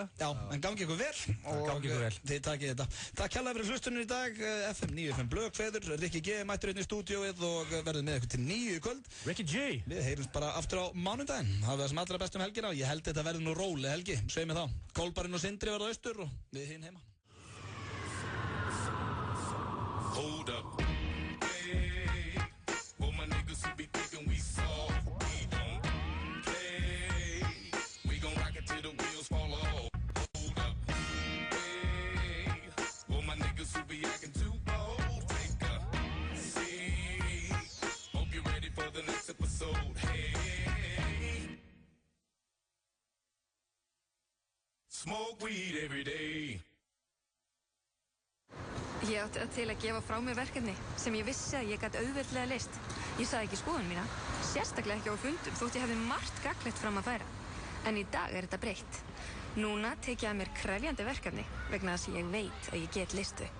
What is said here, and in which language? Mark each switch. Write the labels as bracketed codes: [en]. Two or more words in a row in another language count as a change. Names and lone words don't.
[is] Já, en gangi ykkur vel og þið takið þetta. Takk kærlega fyrir hlustunum í dag, FM 95 Blöð kveður, Rikki G mættur hérna í stúdíóið og verður með ykkur til 9 í kvöld. Rikki G! Við heyrumst bara aftur á mánudaginn, hafið það sem allra best helgina og ég held þetta verður nú róli helgi, sveið mig þá. Kolbarinn og Sindri verða austur og við hinn heima. [en] Hold up. Hey, for my niggas who be thinking we soft, we don't play. We gon' rock it till the wheels fall off. Hold up. Hey, for my niggas who be acting too bold, take a seat. Hope you're ready for the next episode. Hey, smoke weed every day. [is] Ég átti það til að gefa frá mér verkefni sem ég vissi að ég gat auðveldlega leyst. Ég sagði ekki skoðun mína, sérstaklega ekki á fundum þótt ég hefði margt gagnlegt fram að færa. En í dag er þetta breytt. Núna tek ég að mér krefjandi verkefni vegna þess að ég veit að ég get leyst þau.